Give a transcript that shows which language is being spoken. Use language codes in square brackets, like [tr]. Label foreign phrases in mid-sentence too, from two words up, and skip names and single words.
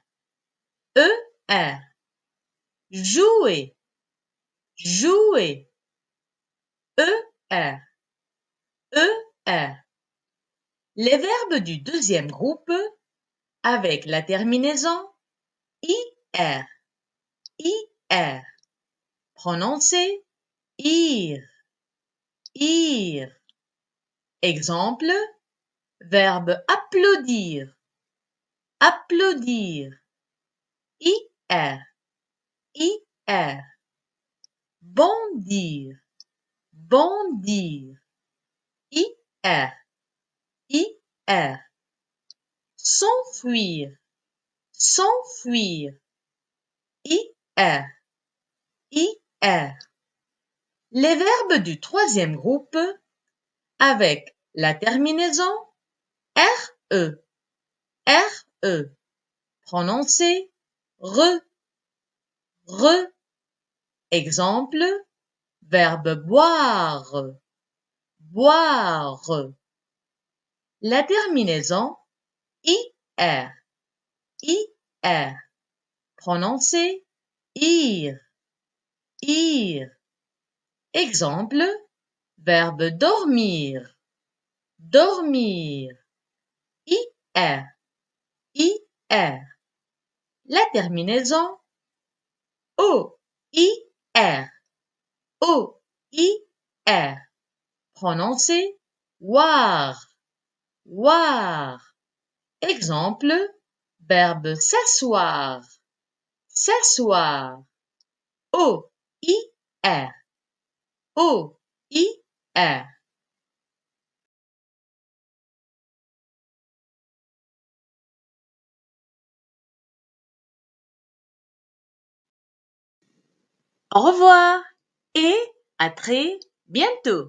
[fr] ER. Jouer. Jouer. ER. ER. Les verbes du deuxième groupe avec la terminaison IR. IR. Prononcez IR. IR. Exemple, verbe applaudir. Applaudir. IR. IR. Bondir. Bondir. IR. IR. S'enfuir. S'enfuir. IR. IR. Les verbes du troisième groupe avec la terminaison RE. RE. Prononcez re. Re. Exemple, verbe boire. Boire. La terminaison IR. IR. Prononcez ir. Ir. Exemple, verbe dormir. Dormir. IR. IR. La terminaison O-I-R. O-I-R. Prononcez war. War. Exemple, verbe s'asseoir. S'asseoir. O-I-R. O-I-R. Au revoir et à très bientôt.